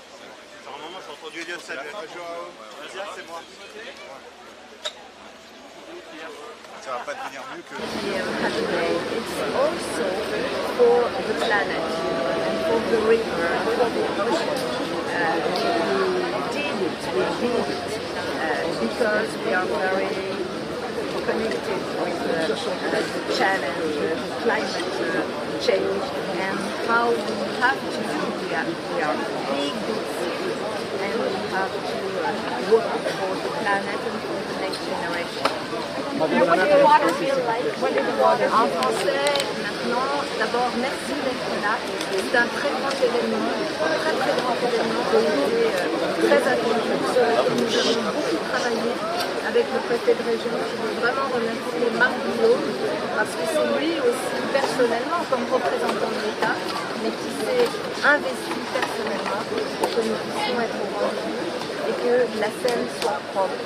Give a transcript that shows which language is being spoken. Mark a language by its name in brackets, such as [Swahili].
[French] J'ai entendu Eliott saluer. Vas-y, c'est moi. Ça va pas devenir mieux que... [English] It's also for the planet and for the river, for the ocean. We did it because we are very connected with the challenge, the climate change, and how we have to do. We are big cities, and we have to work for the planet and for the next generation. What does the water feel like? What does the water feel like? [French] En français, maintenant, d'abord, merci d'être là. C'est un très grand événement, très grand événement qui a été très attendu, sur lequel nous avons beaucoup travaillé avec le préfet de région. Je veux vraiment remercier Marc Boulot, parce que c'est lui aussi, personnellement, comme représentant de l'État, mais qui s'est investi personnellement pour que nous puissions être au rendez-vous et que la Seine soit propre.